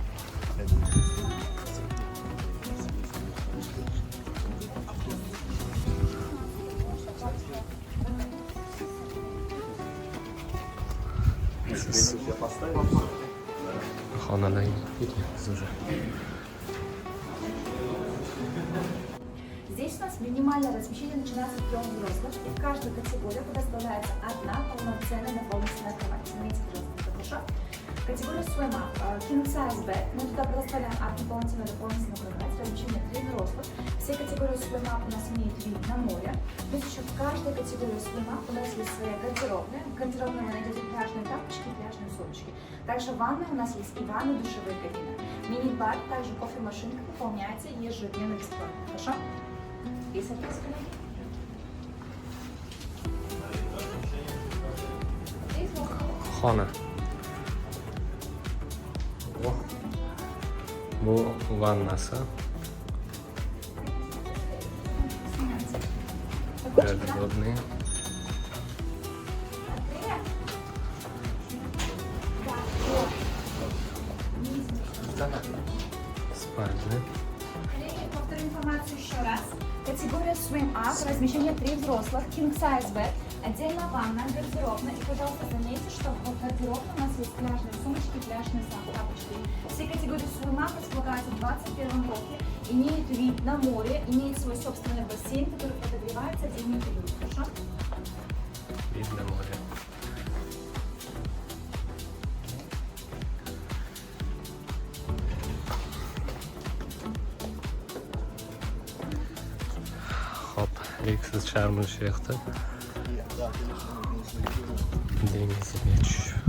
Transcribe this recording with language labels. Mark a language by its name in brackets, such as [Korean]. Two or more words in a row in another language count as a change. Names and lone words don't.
[Uzbek] Xonalar уже. [Russian] Здесь у нас минимальное размещение начинается с 3 взрослых, и в каждую категорию предоставляется одна полноценная дополнительная кровать. Имейте, пожалуйста, хорошо? Категория [English] swim up, king size bed. [Russian] Мы туда предоставляем одну дополнительную кровать, размещение 3 взрослых. Все категории [English] swim up [Russian] у нас имеют вид на море. Плюс еще в каждой категории [English] swim up [Russian] у нас есть своя гардеробная. В гардеробной вы найдете пляжные тапочки и пляжные сумочки. Также в ванной у нас есть и ванны, душевые кабины. Мини-бар, также кофемашинка выполняется ежедневно бесплатно. Хорошо? И, соответственно, [Uzbek] Xona. Bu vannasi. [Russian] Гардеробные. Спальня. повторю информацию еще раз. Категория [English] swim up, [Russian] размещение 3 взрослых, [English] king size bed, [Russian] отдельно ванна, гардеробная. И, пожалуйста, заметьте, что в гардеробной у нас есть пляжные сумочки, пляжные тапочки. Все категории [English] swim up [Russian] располагаются в 21 блоке, имеют вид на море, имеют свой собственный бассейн, который подогревается отдельными периодами. Хорошо? Вид на море. [Uzbek] Rixsiz Sharm el Shayxda dengizga tushish.